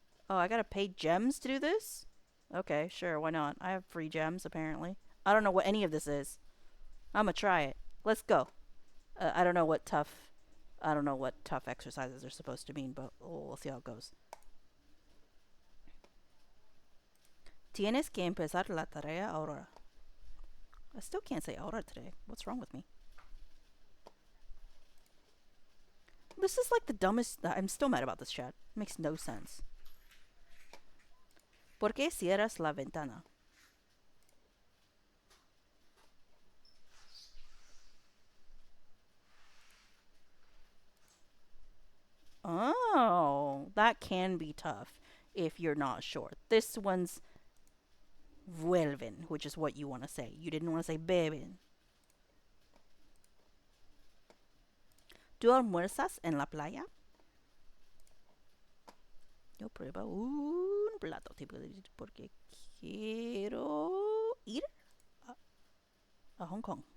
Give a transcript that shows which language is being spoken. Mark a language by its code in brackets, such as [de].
[en] Oh, I gotta pay gems to do this? Okay, sure, why not? I have free gems, apparently. I don't know what any of this is. I'm gonna try it. Let's go. I don't know what tough... I don't know what tough exercises are supposed to mean, but we'll see how it goes. [es] Tienes que empezar la tarea ahora. [en] I still can't say ahora today. What's wrong with me? This is like the dumbest... I'm still mad about this chat. It makes no sense. [es] ¿Por qué cierras la ventana? [en] Oh, that can be tough if you're not sure. This one's vuelven, which is what you want to say. You didn't want to say beben. [es] ¿Tú almuerzas en la playa? Yo pruebo un plato porque quiero ir a Hong Kong.